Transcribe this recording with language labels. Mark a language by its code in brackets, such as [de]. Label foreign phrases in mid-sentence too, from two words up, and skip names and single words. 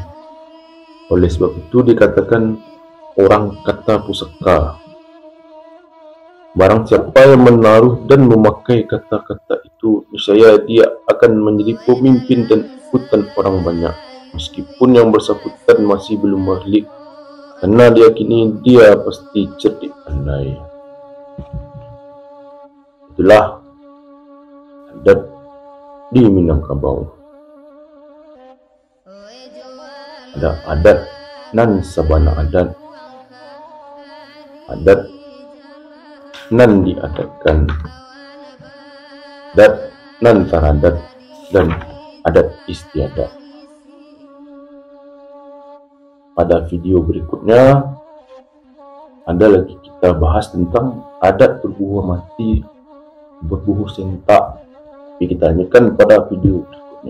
[id] Oleh sebab itu dikatakan orang kata pusaka. Barang siapa yang menaruh dan memakai kata-kata itu, niscaya dia akan menjadi pemimpin dan ikutan orang banyak, meskipun yang bersangkutan masih belum balik, karena diyakini dia pasti cerdik pandai. Itulah adat di Minangkabau. [min] Ada adat nan sabana adat, adat nan diadatkan, adat nan taradat, [id] dan adat istiadat. Pada video berikutnya ada lagi kita bahas tentang adat berbuah mati, berbuah sentak. Tapi kita lanjutkan pada video berikutnya.